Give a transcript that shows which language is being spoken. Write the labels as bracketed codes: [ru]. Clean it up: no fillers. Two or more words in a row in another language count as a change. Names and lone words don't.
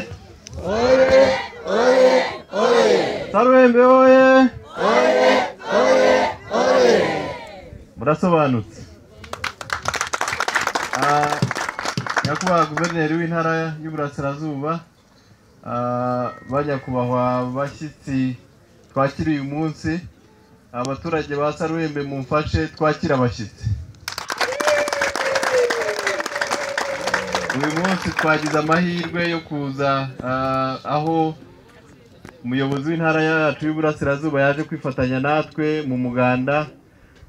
[rw] Oye! Oye! Oye! Saruhembe oye! Oye! Oye! Oye! Murasobanutse. Nyakubahwa guverineri w'intara y'Iburasirazuba, banyakubahwa bashyitsi twakira uyu munsi, abaturage ba Saruhembe mumfashe twakira abashyitsi. Uyu munsi twagize amahirwe yo kuza aho umuyobozi w'intara yacu y'Iburasirazuba yaje kwifatanya natwe mu muganda